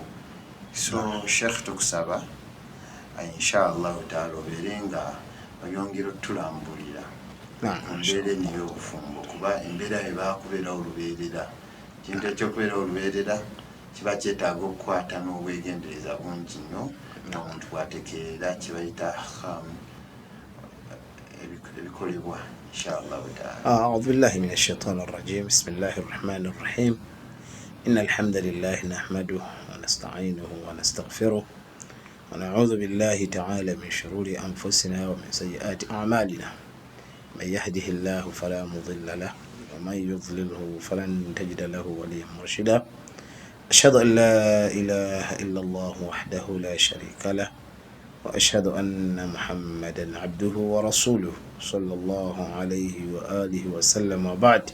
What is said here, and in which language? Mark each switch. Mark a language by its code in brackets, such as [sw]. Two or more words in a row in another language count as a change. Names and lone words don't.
[lg] So Sheikh tukusaba [ar] إن شاء الله تعالى [lg] obeere nga oyongera otulambulira embeera eno ey'obufumbo kuba embeera ebakubeerawo olubeerera kintu ekyokubeerawo olubeerera kiba kyetaaga okukwata n'obwegendereza bungi nnyo n'omuntu bwatekeera kibayita ebikolebwa [ar] إن شاء الله تعالى. أعوذ بالله من الشيطان الرجيم. بسم الله الرحمن الرحيم. إن الحمد لله نحمده ونستعينه ونستغفره ونعوذ بالله تعالى من شرور أنفسنا ومن سيئات أعمالنا. من يهده الله فلا مضل له ومن يضلله فلن تجد له وليا مرشدا. أشهد أن لا إله إلا الله وحده لا شريك له وأشهد أن محمدا عبده ورسوله صلى الله عليه وعلى آله وسلم وبعد.